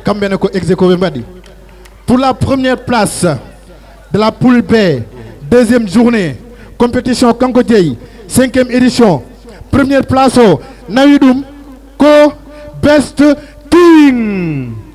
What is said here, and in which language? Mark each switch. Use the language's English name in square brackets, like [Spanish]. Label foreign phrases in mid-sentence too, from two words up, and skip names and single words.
[Fula] Kamɓe ne ko [French] ex aequo [Fula] ɓe mbaɗi. [French] Pour la première place de la poule B, deuxième journée, compétition [Fula] kanko jeeyi, [French] cinquième édition. Première place [Fula] o, nawi ɗum ko Best King.